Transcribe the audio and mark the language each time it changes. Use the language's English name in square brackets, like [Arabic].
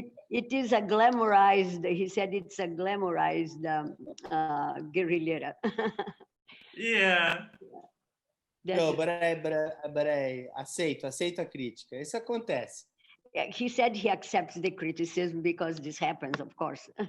[English] It is a glamorized, he said it's a glamorized guerrillera. Yeah. No, but I aceito a crítica. [Portuguese] Isso acontece. [English] He said he accepts the criticism because this happens, of course.